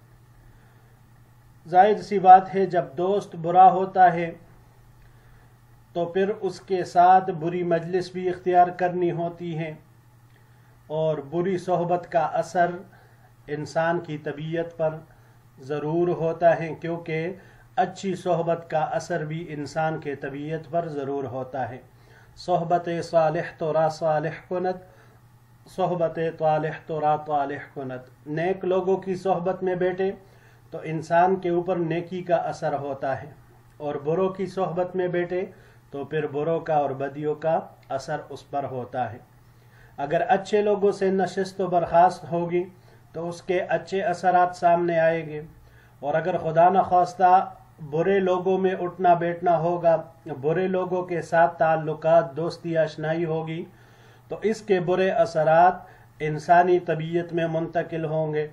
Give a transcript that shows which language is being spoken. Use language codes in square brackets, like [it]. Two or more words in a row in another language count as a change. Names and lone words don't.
[ur] ظاہر سی بات ہے جب دوست برا ہوتا ہے تو پھر اس کے ساتھ بری مجلس بھی اختیار کرنی ہوتی ہے، اور بری صحبت کا اثر انسان کی طبیعت پر ضرور ہوتا ہے، کیونکہ اچھی صحبت کا اثر بھی انسان کے طبیعت پر ضرور ہوتا ہے. [fa] صحبت صالح تو را صالح کند، صحبت طالح تو را طالح کند. [ur] نیک لوگوں کی صحبت میں بیٹھے تو انسان کے اوپر نیکی کا اثر ہوتا ہے، اور بروں کی صحبت میں بیٹھے تو پھر بروں کا اور بدیوں کا اثر اس پر ہوتا ہے. اگر اچھے لوگوں سے نشست و برخاست ہوگی تو اس کے اچھے اثرات سامنے آئیں گے، اور اگر خدا نخواستہ برے لوگوں میں اٹھنا بیٹھنا ہوگا، برے لوگوں کے ساتھ تعلقات دوستی آشنائی ہوگی، تو اس کے برے اثرات انسانی طبیعت میں منتقل ہوں گے.